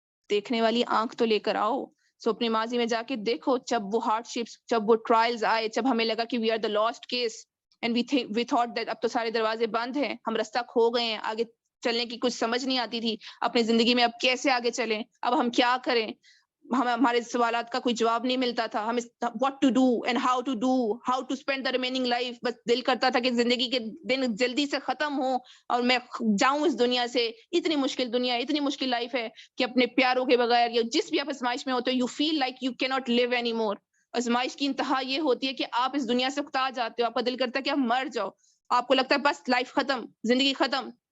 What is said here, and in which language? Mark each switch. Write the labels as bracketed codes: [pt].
[ur] دیکھنے والی آنکھ تو لے کر آؤ. سو اپنے ماضی میں جا کے دیکھو, جب وہ ہارڈ شپس, جب وہ ٹرائلز آئے, جب ہمیں لگا کہ [en] we are the last case and we thought that [ur] اب تو سارے دروازے بند ہیں, ہم رستہ کھو گئے ہیں, آگے چلنے کی کچھ سمجھ نہیں آتی تھی, اپنی زندگی میں اب کیسے آگے چلیں, اب ہم کیا کریں. ہمیں ہمارے سوالات کا کوئی جواب نہیں ملتا تھا. [en] ہمیں what to do and how to spend the remaining life. [ur] بس دل کرتا تھا کہ زندگی کے دن جلدی سے ختم ہوں اور میں جاؤں اس دنیا سے. اتنی مشکل دنیا, اتنی مشکل لائف ہے کہ اپنے پیاروں کے بغیر یا جس بھی آپ آزمائش میں ہوتے ہو, [en] you feel like you cannot live anymore. [ur] آزمائش کی انتہا یہ ہوتی ہے کہ آپ اس دنیا سے اکتا جاتے ہو, آپ کا دل کرتا ہے کہ آپ مر جاؤ, آپ کو لگتا ہے بس لائف ختم, زندگی ختم.